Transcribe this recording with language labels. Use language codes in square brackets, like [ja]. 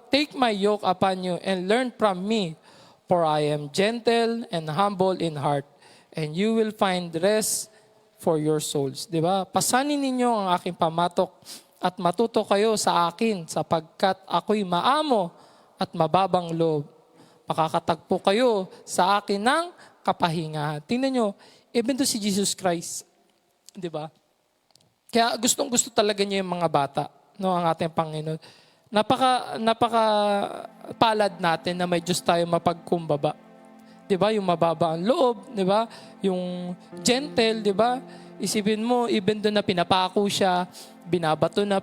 [en] Take my yoke upon you and learn from me, for I am gentle and humble in heart, and you will find rest for your souls. [tl] Diba? Pasanin ninyo ang aking pamatok at matuto kayo sa akin sapagkat ako'y maamo at mababang loob. Makakatagpo kayo sa akin ng kapahingahan. Tingnan nyo, even to si Jesus Christ. Di ba? Kaya gustong-gusto talaga niya yung mga bata, no, ang ating Panginoon. Napaka palad natin na may Diyos tayo mapagkumbaba. Di ba? Yung mababa ang loob, di ba? Yung gentle, di ba? Isipin mo, even doon na pinapako siya, binabato na.